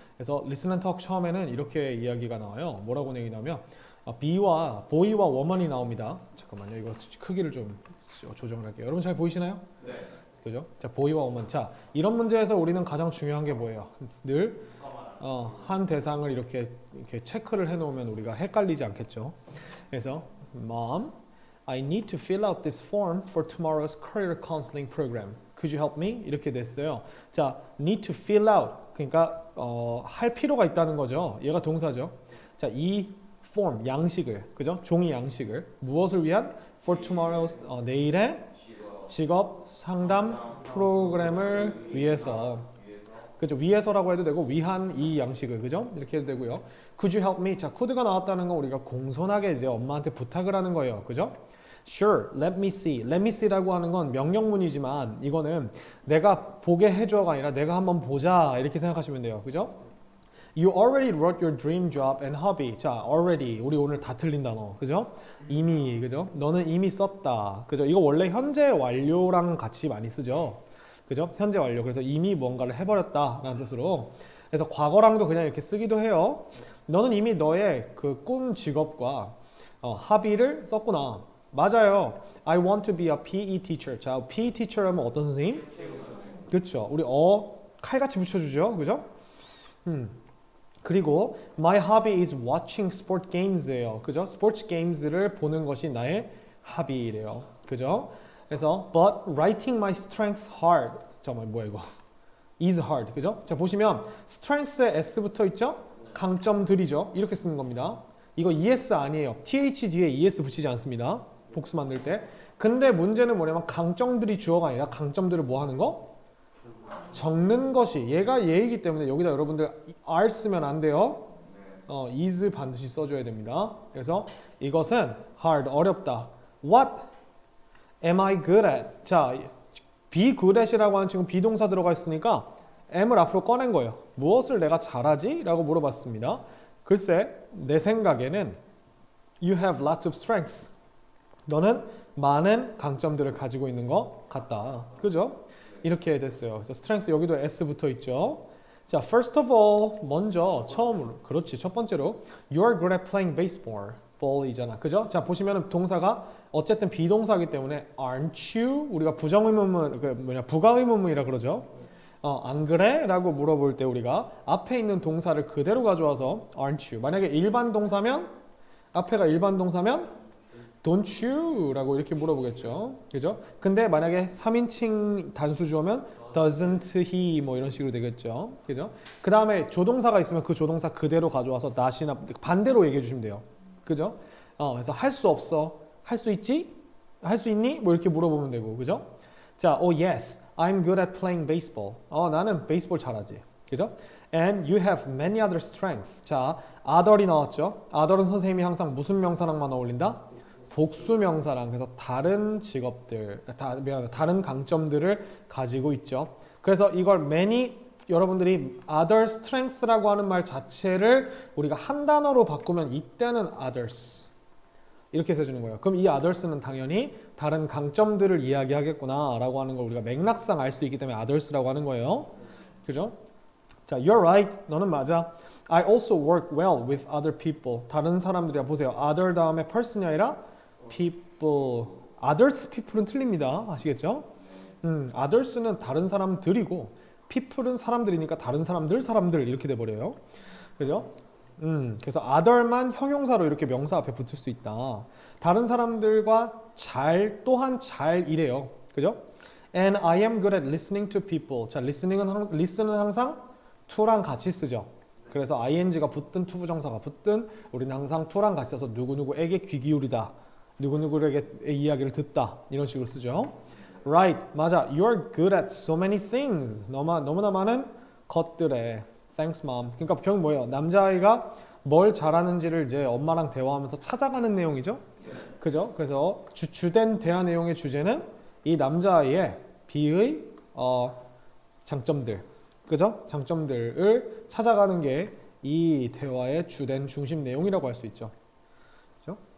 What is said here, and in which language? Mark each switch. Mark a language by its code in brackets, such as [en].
[ko] 그래서 listen and talk 처음에는 이렇게 이야기가 나와요. 뭐라고 내기냐면 be와 boy와 woman이 나옵니다. 잠깐만요. 이거 크기를 좀 조정을 할게요. 여러분 잘 보이시나요? 네. 그죠? 자, boy와 woman. 자, 이런 문제에서 우리는 가장 중요한 게 뭐예요? 늘 한 대상을 이렇게 체크를 해놓으면 우리가 헷갈리지 않겠죠. [en] 그래서 Mom, I need to fill out this form for tomorrow's career counseling program. Could you help me? [ko] 이렇게 됐어요. 자, [en] need to fill out. [ko] 그러니까 할 필요가 있다는 거죠. 얘가 동사죠. 자, 이 form 양식을, 그죠? 종이 양식을 무엇을 위한? [en] For tomorrow's [ko] 내일의 직업 상담 프로그램을 위해서. 그죠? 위해서라고 해도 되고 위한 이 양식을, 그죠? 이렇게 해도 되고요. [en] Could you help me? [ko] 자, could가 나왔다는 건 우리가 공손하게 이제 엄마한테 부탁을 하는 거예요. 그죠? [en] Sure, let me see. [ko] Let me see라고 하는 건 명령문이지만 이거는 내가 보게 해줘가 아니라 내가 한번 보자 이렇게 생각하시면 돼요. 그죠? [en] You already wrote your dream job and hobby. [ko] 자, already 우리 오늘 다 틀린 단어. 그죠? 이미, 그죠? 너는 이미 썼다. 그죠? 이거 원래 현재 완료랑 같이 많이 쓰죠. 그죠? 현재 완료. 그래서 이미 뭔가를 해버렸다라는 뜻으로. 그래서 과거랑도 그냥 이렇게 쓰기도 해요. 너는 이미 너의 그 꿈 직업과 합의를 썼구나. 맞아요. [en] I want to be a PE teacher. [ko] 자, PE teacher라면 어떤 선생님? 그렇죠. 우리 칼같이 붙여주죠. 그죠? 그리고 [en] my hobby is watching sport games예요. [ko] 그죠? 스포츠 게임즈를 보는 것이 나의 합의래요. 그죠? [en] 그래서 but writing my strengths hard. [ko] 잠깐만 뭐야 이거? [en] is hard. [ko] 그죠? 자, 보시면 strengths에 s 붙어 있죠? 강점들이죠. 이렇게 쓰는 겁니다. 이거 es 아니에요. th 뒤에 es 붙이지 않습니다. 복수 만들 때. 근데 문제는 뭐냐면 강점들이 주어가 아니라 강점들을 뭐 하는 거? 적는 것이. 얘가 얘이기 때문에 여기다 여러분들 are 쓰면 안 돼요. is 반드시 써줘야 됩니다. 그래서 이것은 hard, 어렵다. [en] What am I good at? [ko] 자, be good at이라고 하는 지금 비동사 들어가 있으니까 am을 앞으로 꺼낸 거예요. 무엇을 내가 잘하지? 라고 물어봤습니다. 글쎄, 내 생각에는 [en] you have lots of strengths. [ko] 너는 많은 강점들을 가지고 있는 것 같다. 그죠? 이렇게 됐어요. 그래서 strength 여기도 s 붙어 있죠. [en] 자, first of all, [ko] 먼저 처음으로, 그렇지, 첫 번째로 [en] you are good at playing baseball. [ko] ball이잖아. 그죠? 자, 보시면은 동사가 어쨌든 비동사이기 때문에 [en] aren't you? [ko] 우리가 부정의문문, 부가의문문이라 그러죠. 안 그래? 라고 물어볼 때 우리가 앞에 있는 동사를 그대로 가져와서 [en] aren't you? [ko] 만약에 일반 동사면 앞에가 일반 동사면 [en] don't you? [ko] 라고 이렇게 물어보겠죠. 그죠? 근데 만약에 3인칭 단수 주어면 [en] doesn't he? [ko] 뭐 이런 식으로 되겠죠. 그죠? 그 다음에 조동사가 있으면 그 조동사 그대로 가져와서 not이나 반대로 얘기해 주시면 돼요. 그죠? 그래서 할 수 없어. 할 수 있지? 할 수 있니? 뭐 이렇게 물어보면 되고. 그죠? [en] 자, yes, I'm good at playing baseball. [ko] 나는 베이스볼 잘하지. 그죠? [en] And you have many other strengths. [ko] 자, other이 나왔죠? other은 선생님이 항상 무슨 명사랑만 어울린다? 복수 명사랑. 그래서 다른 직업들, 다른 강점들을 가지고 있죠. 그래서 이걸 many 여러분들이 other strengths라고 하는 말 자체를 우리가 한 단어로 바꾸면 이때는 others 이렇게 써주는 거예요. 그럼 이 others는 당연히 다른 강점들을 이야기하겠구나 라고 하는 걸 우리가 맥락상 알 수 있기 때문에 others라고 하는 거예요. 그죠? 자, [en] you're right. [ko] 너는 맞아. [en] I also work well with other people. [ko] 다른 사람들이야. 보세요. other 다음에 person이 아니라 people. others people은 틀립니다. 아시겠죠? others는 다른 사람들이고 people은 사람들이니까 다른 사람들 이렇게 돼버려요. 그죠? 그래서 other만 형용사로 이렇게 명사 앞에 붙을 수 있다. 다른 사람들과 또한 잘 이래요. 그죠? [en] And I am good at listening to people. [ko] 자, listen은 항상 to랑 같이 쓰죠. 그래서 ing가 붙든 투부정사가 붙든 우리는 항상 to랑 같이 써서 누구누구에게 귀 기울이다. 누구누구에게 이야기를 듣다. 이런 식으로 쓰죠. Right, 맞아. [en] You're good at so many things. [ko] 너무나 많은 것들에. [en] Thanks, mom. [ko] 그러니까 결국 뭐예요? 남자아이가 뭘 잘하는지를 이제 엄마랑 대화하면서 찾아가는 내용이죠. 그죠? 그래서 주된 대화 내용의 주제는 이 남자아이의 B의 장점들, 그죠? 장점들을 찾아가는 게 이 대화의 주된 중심 내용이라고 할 수 있죠. 그죠?